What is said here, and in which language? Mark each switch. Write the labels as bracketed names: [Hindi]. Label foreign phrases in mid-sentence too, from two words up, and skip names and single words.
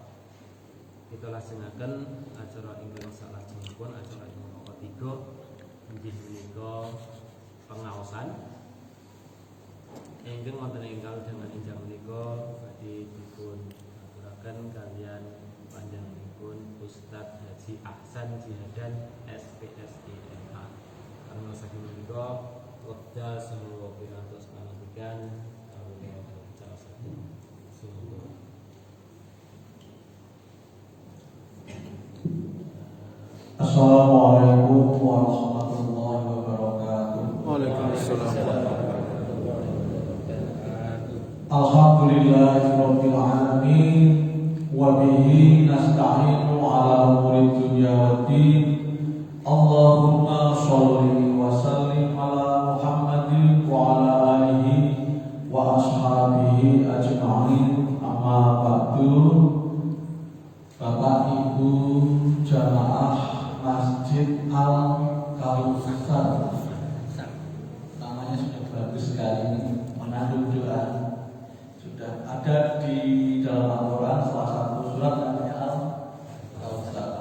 [Javanese] Kita lajengaken acara ingkang salajengipun acara ingkang ketiga inggih menika pengaosan ingkang wonten ing kalenggan injang menika badhe dipun aturaken kalian panjenenganipun Ustadz Haji Ahsan Jihadan SPSI MA. Karena saking menika wekdal saha pirantos pangandikan kawula bicara saking sumber. [Arabic] السلام عليكم ورحمة الله وبركاته. وعليكم السلام. الحمد لله رب العالمين وبه نستعين على أمور الدنيا والدين. اللهم صل وسلم على محمد وعلى آله وأصحابه أجمعين. أما بعد. [Indonesian] Bapak Ibu jamaah Masjid Al Kautsar, namanya sudah bagus sekali ini, menandung doa. Sudah ada di dalam Al-Quran salah satu surat namanya Al Kautsar.